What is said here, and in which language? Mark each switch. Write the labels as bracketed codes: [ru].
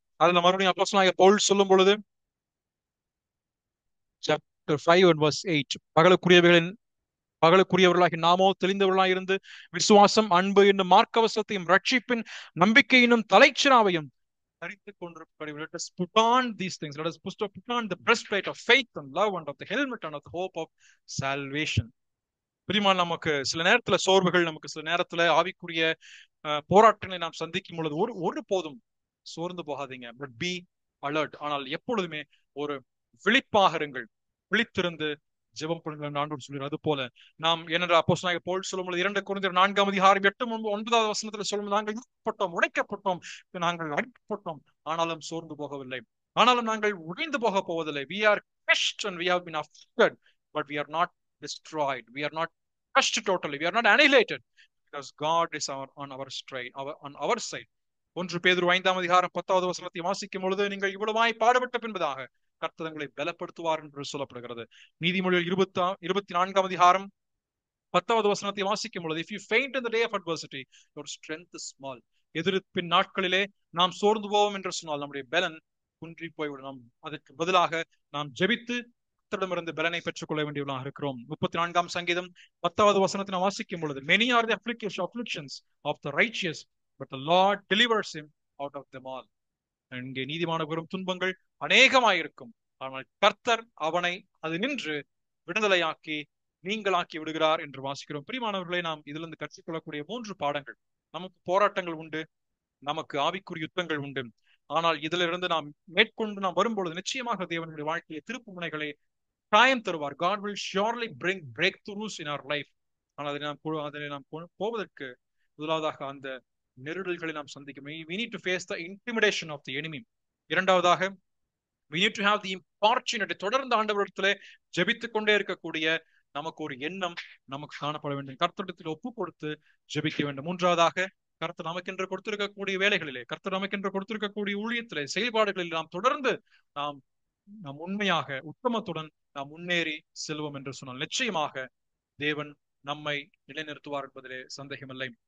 [ta] அதுல மறுபடியும் அப்போஸ்தலனாகிய பவுல் சொல்லும் பொழுது chapter 5 and verse 8, பகலுக்குரியவர்களாகி நாமோ தெளிந்தவர்களாய் இருந்து விசுவாசம், அன்பு என்னும் மார்க்கவசத்தையும் ரட்சிப்பின் நம்பிக்கையினும் தலைச்சிராவையும் தரித்துக் கொண்டிருக்க. [en] Let us put on these things. Let us put on the breastplate of faith and love and of the helmet and of the hope of salvation. [ta] பிரியமான, நமக்கு சில நேரத்துல சோர்வுகள், நமக்கு சில நேரத்துல ஆவிக்குரிய போராட்டங்களை நாம் சந்திக்கும் பொழுது ஒரு போதும் சோர்ந்து போகாதீங்க. [en] But be alert. [ta] ஆனால் எப்பொழுதுமே ஒரு விழிப்பாக இருங்கள். விழித்திருந்து ஜெபம் பண்ணுங்கள் ஆண்டவர் சொல்கிறார். அது போல நாம் என்னென்ற அப்போஸ்தலனாகிய பவுல் சொல்லும்போது 2 கொரிந்தியர் 4ஆம் அதிகாரம் 8, 9வது வசனத்துல சொல்லும்போது நாங்கள் இழுக்கப்பட்டோம், உடைக்கப்பட்டோம், நாங்கள் அடிக்கப்பட்டோம், ஆனாலும் சோர்ந்து போகவில்லை, ஆனாலும் நாங்கள் உடைந்து போவதில்லை. [en] We are crushed and we have been afflicted, but we are not destroyed. We are not crushed totally. We are not annihilated because God is on our side. [ta] 1 பேதுரு 5ஆம் அதிகாரம் 10வது வசனத்தை வாசிக்கும் பொழுது நீங்கள் இவ்வளவாய் பாடுபட்ட பின்பதாக கர்த்தர் உங்களை பலப்படுத்துவார் என்று சொல்லப்படுகிறது. நீதிமொழிகள் 24ஆம் அதிகாரம் 10வது வசனத்தை வாசிக்கும் பொழுது, [en] if you faint in the day of adversity, your strength is small. [ta] எதிர்ப்பின் நாட்களிலே நாம் சோர்ந்து போவோம் என்று சொன்னால் நம்முடைய பலன் குன்றி போய்விடும். நாம் அதற்கு பதிலாக நாம் ஜெபித்து கர்த்தரிடமிருந்து பலனை பெற்றுக் கொள்ள வேண்டியவர்களாக இருக்கிறோம். 34ஆம் சங்கீதம் 10வது வசனத்தை நாம் வாசிக்கும் பொழுது, [en] many are the afflictions of the righteous, but the Lord delivers him out of them all. [ta] இங்கே நீதிமான பெரும் துன்பங்கள் அநேகமாயிருக்கும், ஆனால் கர்த்தர் அவனை அது நின்று விடுதலையாக்கி நீங்களாக்கி விடுகிறார் என்று வாசிக்கிறோம். பிரியமானவர்களை, நாம் இதிலிருந்து கற்றுக்கொள்ளக்கூடிய 3 பாடங்கள். நமக்கு போராட்டங்கள் உண்டு, நமக்கு ஆவிக்குரிய யுத்தங்கள் உண்டு. ஆனால் இதிலிருந்து நாம் மேற்கொண்டு நாம் வரும்பொழுது நிச்சயமாக தேவனுடைய வாழ்க்கையை திருப்பு முனைகளை காயம் தருவார். [en] God will surely bring breakthroughs in our life. [ta] ஆனால் அதில் நாம் போவதற்கு முதலாவதாக அந்த நெருடல்களை நாம் சந்திக்கும். [en] We need to face the intimidation of the enemy. [ta] இரண்டாவதாக [en] we need to have the opportunity, [ta] தொடர்ந்து ஆண்டவரிடத்திலே ஜெபித்துக் கொண்டே இருக்கக்கூடிய நமக்கு ஒரு எண்ணம் நமக்கு காணப்பட வேண்டும். கர்த்தரிடத்தில் ஒப்பு கொடுத்து ஜெபிக்க வேண்டும். மூன்றாவதாக, கர்த்தர் நமக்கென்று கொடுத்திருக்கக்கூடிய வேலைகளிலே, கர்த்தர் நமக்கென்று கொடுத்திருக்கக்கூடிய ஊழியத்திலே, செயல்பாடுகளில் நாம் தொடர்ந்து நாம் உண்மையாக உத்தமத்துடன் நாம் முன்னேறி செல்வோம் என்று சொன்னால் நிச்சயமாக தேவன் நம்மை நிலைநிறுத்துவார் என்பதிலே சந்தேகமில்லை.